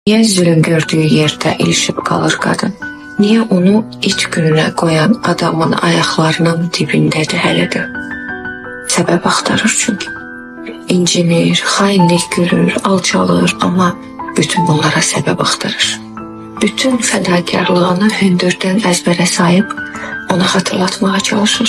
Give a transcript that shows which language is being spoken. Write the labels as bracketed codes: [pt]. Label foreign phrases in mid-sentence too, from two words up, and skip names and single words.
[tr] Niye zulüm gördüğü yerde ilişip kalır kadın? Niye onu ilk gününe koyan adamın ayaklarının dibindedir hələ də? [az] Səbəb axtarır çünkü. İncinir, hainlik görür, alçalır ama bütün bunlara səbəb axtarır. Bütün fədakarlığını hündürdən əzbərə sayıb ona hatırlatmaya çalışır.